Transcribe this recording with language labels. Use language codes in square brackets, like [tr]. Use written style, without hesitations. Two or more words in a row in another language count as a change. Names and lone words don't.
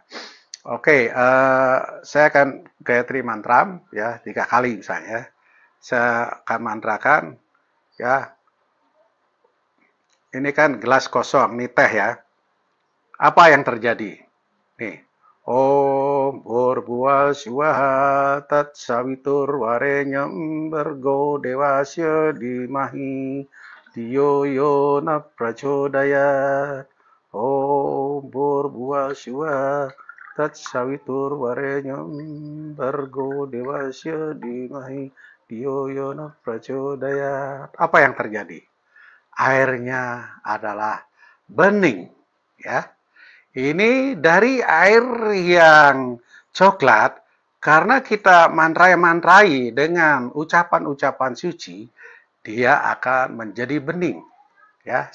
[id] Oke, saya akan Gayatri Mantra, ya, 3 kali misalnya. Saya akan mantrakan, ya. Ini kan gelas kosong, ini teh, ya. Apa yang terjadi? Nih. [sa] Om Bhurbuva Swaha Tat Savitur Varenyam Bhargo Devasya Dhimahi Dhiyo Yona Prachodayat. Om Bhurbuva Swaha Tat Savitur Varenyam Bhargo Devasya Dhimahi Dhiyo Yona Prachodayat. [id] Apa yang terjadi? Airnya adalah bening, ya. Ini dari air yang coklat, karena kita mantrai-mantrai dengan ucapan-ucapan suci, dia akan menjadi bening, ya.